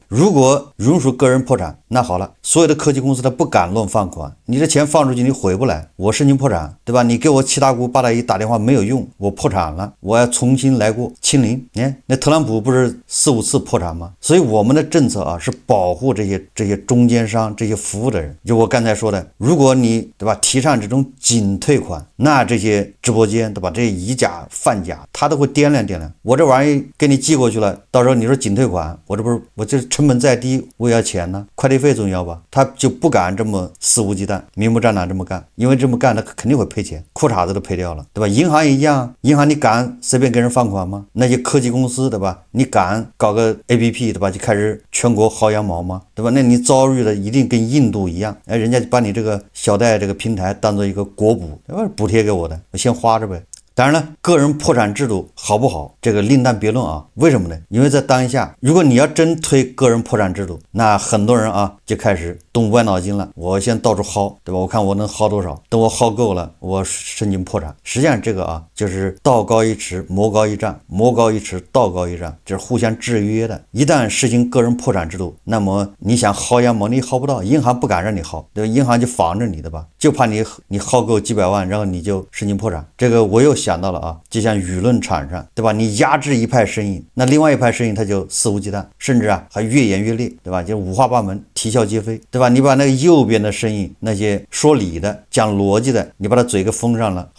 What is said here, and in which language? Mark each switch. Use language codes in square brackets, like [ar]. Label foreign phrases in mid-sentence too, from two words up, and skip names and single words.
[zh] 如果允许個人破產，那好了，所有的科技公司他不敢亂放款，你的錢放出去你回不來，我申請破產，對吧？你給我七大姑八大姨打電話沒有用，我破產了，我要重新來過，清零。那特朗普不是4、5次破產嗎？所以我們的政策啊是保護這些中間商、這些服務的人。就我剛才說的，如果你對吧提倡這種僅退款，那這些直播間對吧，這些以假販假，他都會掂量掂量。我這玩意給你寄過去了，到時候你說僅退款，我這成本再低，我也要錢呢，快遞費重要吧？他就不敢這麼肆無忌憚、明目張膽這麼幹，因為這麼幹他肯定會賠錢，褲衩子都賠掉了，對吧？銀行也一樣，銀行你敢隨便給人放款嗎？那些科技公司對吧，你敢搞個 APP 對吧，就開始全國薅羊毛嗎？對吧？那你遭遇的一定跟印度一樣，人家就把你這個小貸這個平台當做一個國補，補貼給我的，我先花着唄。當然了，個人破產制度好不好，這個另當別論啊。為什麼呢？因為在當下，如果你要真推個人破產制度，那很多人啊就開始動歪腦筋了。我先到處薅，對吧？我看我能薅多少，等我薅夠了，我申請破產。實際上這個啊，就是道高一尺，魔高一丈，魔高一尺，道高一丈，這是互相制約的。一旦實行個人破產制度，那麼你想薅羊毛，你薅不到，銀行不敢讓你薅，對吧？銀行就防着你的吧，就怕你薅夠幾百萬，然後你就申請破產。這個我又想到了啊，就像輿論場上，對吧？你壓制一派聲音，那另外一派聲音他就肆無忌憚，甚至啊還越演越烈，對吧？就五花八門，啼笑皆非，對吧？你把那個右邊的聲音，那些說理的、講邏輯的，你把他嘴給封上了。